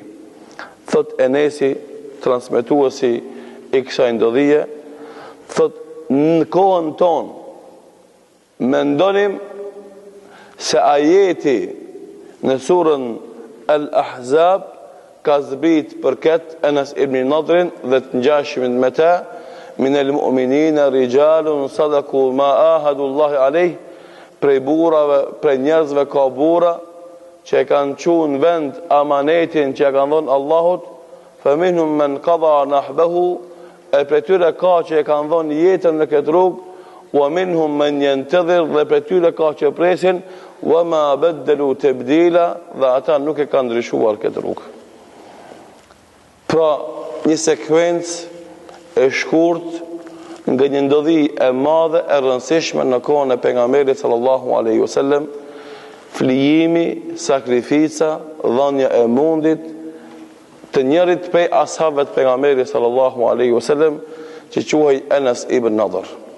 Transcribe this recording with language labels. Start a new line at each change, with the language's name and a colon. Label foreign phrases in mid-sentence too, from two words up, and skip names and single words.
Albanian: Thot Enesi, transmetuesi i kësaj ndodhie, thot në kohën tonë mendonim se ajeti në surën Al-Ahzab ka zbrit për këtë Enes ibn
Arabic: Nadrin dhe të ngjashmit me ta, من المؤمنين رجال صدقوا ما عاهدوا الله عليه,
Albanian: prej burrave, prej njerëzve ka burra që e kanë qunë vend amanetin që e kanë dhënë Allahut,
Arabic: فمنهم من قضى نحبه,
Albanian: e prej tyre ka që e kanë dhënë jetën në këtë rrugë,
Arabic: ومنهم من ينتظر,
Albanian: dhe prej tyre ka që presin,
Arabic: وما بدلوا تبديلا,
Albanian: dhe ata nuk e kanë ndryshuar këtë rrugë. Pra, një sekuencë e shkurt nga një ndodhi e madhe e rëndësishme në kohën e pejgamberit
Arabic: صلى الله عليه وسلم,
Albanian: flijimi, sakrifica, dhënia e mundit të njërit prej ashabëve të pejgamberit
Arabic: صلى الله عليه وسلم,
Albanian: që quhej Enes ibn Nadr.